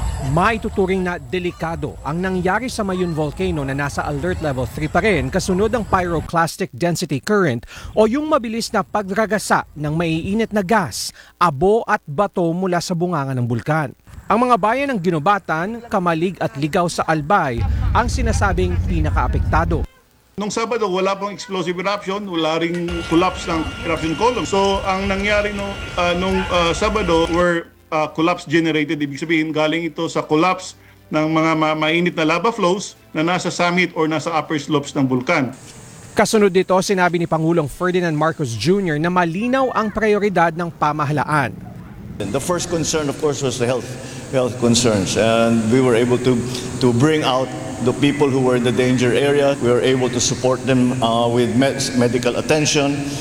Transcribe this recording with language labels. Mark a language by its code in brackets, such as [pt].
[tl] Maituturing na delikado ang nangyari sa Mayon Volcano na nasa Alert Level 3 pa rin kasunod ng pyroclastic density current o yung mabilis na pagragasa ng maiinit na gas, abo at bato mula sa bunganga ng bulkan. Ang mga bayan ng Ginobatan, Kamalig at Ligaw sa Albay ang sinasabing pinakaapektado. Nung Sabado, wala pong explosive eruption, wala ring collapse ng eruption column. So ang nangyari nung Sabado [en] were collapse generated. [tl] Ibig sabihin, galing ito sa collapse ng mga mainit na lava flows na nasa summit or nasa upper slopes ng vulkan. Kasunod dito, sinabi ni Pangulong Ferdinand Marcos Jr. na malinaw ang prioridad ng pamahalaan. [en] The first concern, of course, was the health concerns. And we were able to bring out the people who were in the danger area. We were able to support them with medical attention.